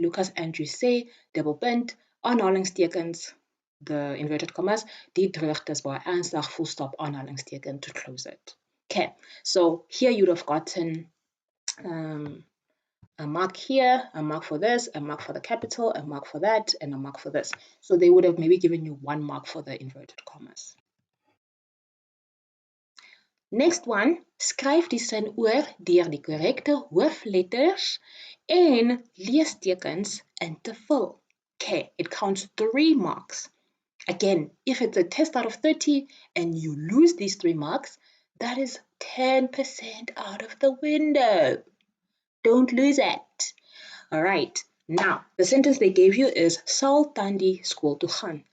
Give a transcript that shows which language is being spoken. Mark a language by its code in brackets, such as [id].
[af] Lucas Andrews sê, double punt, aanhalingstekens, [en] the inverted commas, [af] die droogte is baie ernstig, [en] full stop, [af] aanhalingsteken [en] to close it. Okay, so here you'd have gotten a mark here, a mark for this, a mark for the capital, a mark for that, and a mark for this. So they would have maybe given you 1 mark for the inverted commas. Next one, [af] skryf die sin oor deur die korrekte hoofletters en leestekens in te vul. [en] Okay, it counts 3 marks. Again, if it's a test out of 30 and you lose these 3 marks, that is 10% out of the window. Don't lose it. All right. Now, the sentence they gave you is [af] Sal Tandi school to gaan.